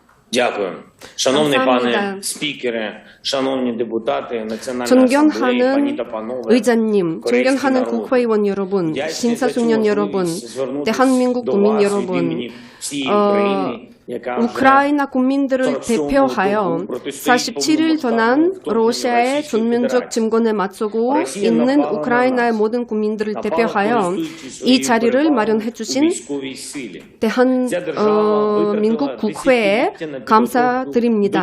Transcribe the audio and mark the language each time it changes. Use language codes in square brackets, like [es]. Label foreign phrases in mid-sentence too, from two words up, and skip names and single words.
[uk] Дякую. Шановний пане спікере, шановні депутати, Національної асамблеї, пані та панове, [ko] 의장님, 존경하는 국회의원 여러분, 심사숙련 여러분, 대한민국 국민 여러분, 우크라이나 국민들을 대표하여 47일 동안 러시아의 전면적 침공에 맞서고 있는 우크라이나의 모든 국민들을 대표하여 이 자리를 마련해 주신 대한민국 국회에 감사드립니다.